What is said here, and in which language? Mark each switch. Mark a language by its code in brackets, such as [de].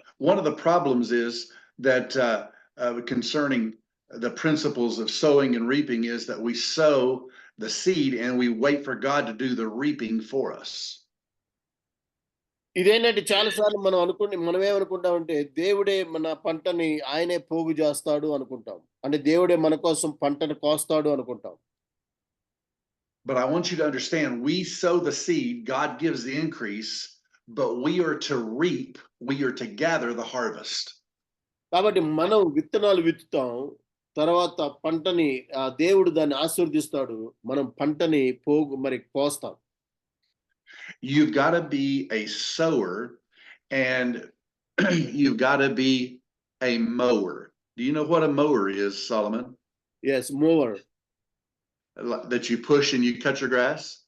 [en] one of the problems is that concerning the principles of sowing and reaping is that we sow the seed and we wait for God to do the reaping for us. [te] ఇదేంటంటే చాలాసార్లు మనమేమనుకుంటామంటే దేవుడే మన పంటని ఆయనే పోగు చేస్తాడు అనుకుంటాం. అంటే దేవుడే మన కోసం పంటను కోస్తాడు అనుకుంటాం. [en] But I want you to understand, we sow the seed, God gives the increase, but we are to reap, we are to gather the harvest. [te] కాబట్టి మనం విత్తనాలు విత్తుతాం, తర్వాత పంటని దేవుడు దాన్ని ఆశీర్వదిస్తాడు, మనం పంటని కోస్తాం. [en] You've got to be a sower and you've got to be a mower. Do you know what a mower is, Solomon? Yes, mower. That you push and you cut your grass?